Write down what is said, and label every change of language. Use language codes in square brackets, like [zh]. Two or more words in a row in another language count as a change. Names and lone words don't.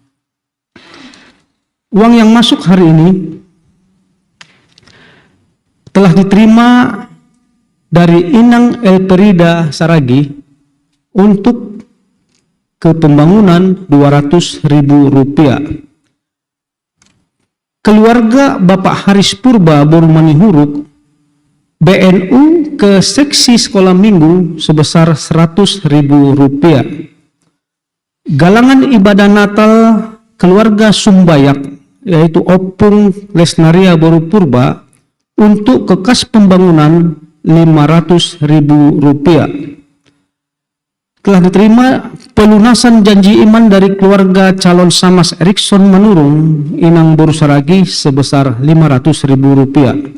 [id] Uang yang masuk hari ini telah diterima dari Inang Elperida Saragi untuk ke pembangunan Rp200.000. Keluarga Bapak Haris Purba Borumani Huruk BNU ke seksi sekolah minggu sebesar Rp100.000. Galangan ibadah Natal keluarga Sumbayak yaitu Opung Lesnaria Boru Purba untuk ke kas pembangunan Rp500.000. Telah diterima pelunasan janji iman dari keluarga calon Samas Erikson Manurung Inang Boru Saragi sebesar Rp500.000.